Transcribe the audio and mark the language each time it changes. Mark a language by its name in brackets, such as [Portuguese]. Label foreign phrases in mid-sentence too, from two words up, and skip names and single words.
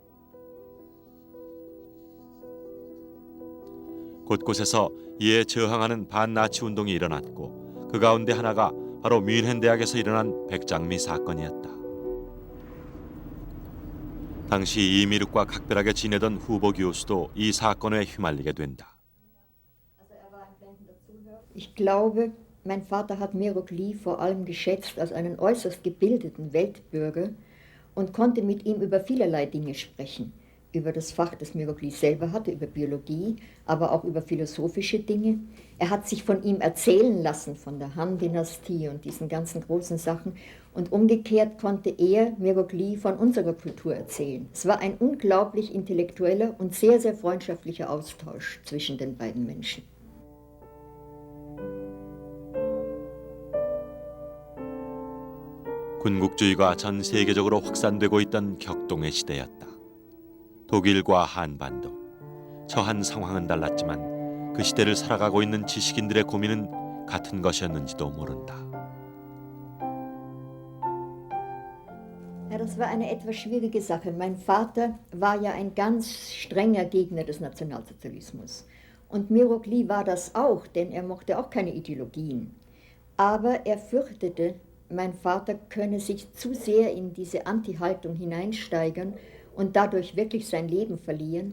[Korean] 곳곳에서 이에 저항하는 반나치 운동이 일어났고 그 가운데 하나가 바로 뮌헨 대학에서 일어난 백장미 사건이었다. 당시 이미륵과 각별하게 지내던 후보 교수도 이 사건에 휘말리게 된다. [German] Ich glaube, mein Vater hat Mirogli vor allem geschätzt als einen äußerst gebildeten Weltbürger und konnte mit ihm über vielerlei Dinge sprechen. Über das Fach, das Mirogli selber hatte, über Biologie, aber auch über philosophische Dinge. Er hat sich von ihm erzählen lassen, von der Han-Dynastie und diesen ganzen großen Sachen. Und umgekehrt konnte er Mirogli von unserer Kultur erzählen. Es war ein unglaublich intellektueller und sehr, sehr freundschaftlicher Austausch zwischen den beiden Menschen. [Korean] 군국주의가 전 세계적으로 확산되고 있던 격동의 시대였다. 독일과 한반도, 처한 상황은 달랐지만 그 시대를 살아가고 있는 지식인들의 고민은 같은 것이었는지도 모른다. [German] Ja, das war eine etwas schwierige Sache. Mein Vater war ja ein ganz strenger Gegner des Nationalsozialismus. Und Mirogli war das auch, denn er mochte auch keine Ideologien. Aber er fürchtete, mein Vater könne sich zu sehr in diese Anti-Haltung hineinsteigern und dadurch wirklich sein Leben verlieren.